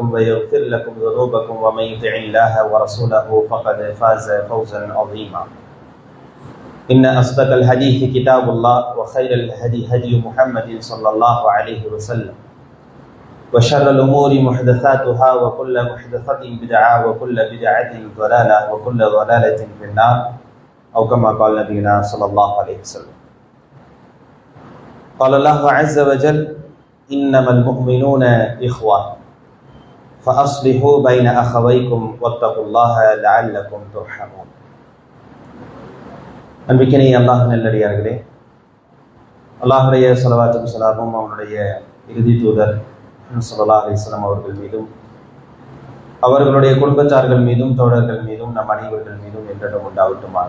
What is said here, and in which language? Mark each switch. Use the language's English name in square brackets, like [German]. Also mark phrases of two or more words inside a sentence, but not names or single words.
[Arabic] ويغفر لكم ذنوبكم ومن يطع الله ورسوله فقد فاز فوزا عظيما إن أصدق الحديث كتاب الله وخير الهدي هدي محمد صلى الله عليه وسلم وشر الأمور محدثاتها وكل محدثة بدعة وكل بدعة ضلالة وكل ضلالة في النار أو كما قال نبينا صلى الله عليه وسلم قال الله عز وجل إنما المؤمنون إخوة فأصلحوا بين أخويكم واتقوا الله لعلكم ترحمون [Tamil] அன்பிக்கினை அல்லாஹ் நல்லடியார்களே, அல்லாஹுடைய ஸலவாத்தும் ஸலாமும் அவனுடைய இறுதி தூதர் [Arabic] صلى الله عليه وسلم [Tamil] அவர்கள் மீதும் அவர்களுடைய குடும்பத்தார்கள் மீதும் தோழர்கள் மீதும் நம் அனைவர்கள் மீதும் என்றும் உண்டாகட்டுமாக.